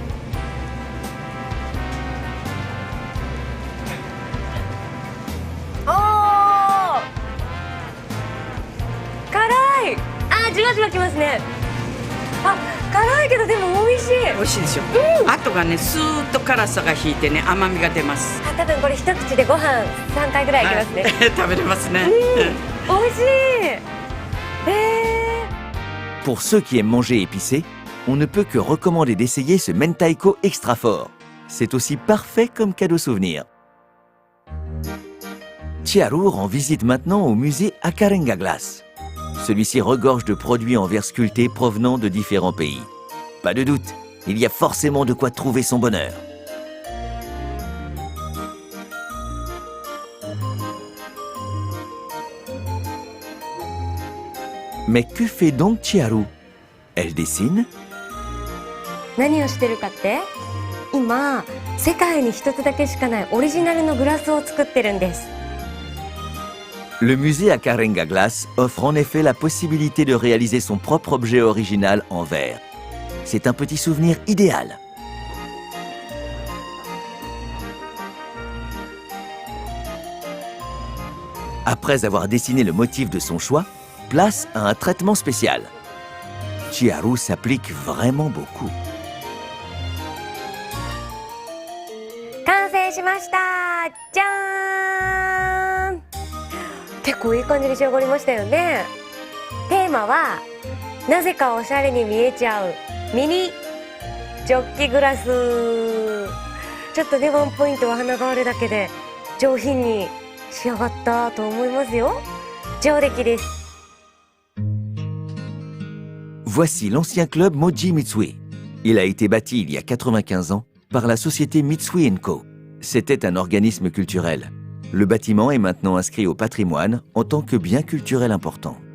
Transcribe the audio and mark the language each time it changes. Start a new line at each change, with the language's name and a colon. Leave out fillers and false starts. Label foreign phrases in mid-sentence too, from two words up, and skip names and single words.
Japanese: おー、辛い。じわじわきますね。辛いけどでも美味しい。美味しいでしょ。後がね、スーッと辛さが引いてね、甘みが出ます。多分これ一口でご飯3回ぐらいいけますね。食べれますね。美味しい。
French: Pour ceux qui aiment manger épicé, on ne peut que recommander d'essayer ce mentaiko extra fort. C'est aussi parfait comme cadeau souvenir. Chiharu rend visite maintenant au musée Akarenga Glass. Celui-ci regorge de produits en verre sculpté provenant de différents pays. Pas de doute, il y a forcément de quoi trouver son bonheur. Mais que fait donc Chiharu? Elle dessine?
Japanese: 何をしてるかって？今、世界に一つだけしかないオリジナルのグラスを作ってるんです。
French: Le musée Akarenga Glass offre en effet la possibilité de réaliser son propre objet original en verre. C'est un petit souvenir idéal. Après avoir dessiné le motif de son choix, place à un traitement spécial. Chiharu s'applique vraiment beaucoup.
Japanese: 完成しました。じゃーん。結構いい感じに仕上がりましたよね。テーマはなぜかおしゃれに見えちゃうミニジョッキグラス。ちょっとね、ワンポイントは花があるだけで上品に仕上がったと思いますよ。上出来です。
French: Voici l'ancien club Moji Mitsui. Il a été bâti il y a 95 ans par la société Mitsui & Co. C'était un organisme culturel. Le bâtiment est maintenant inscrit au patrimoine en tant que bien culturel important.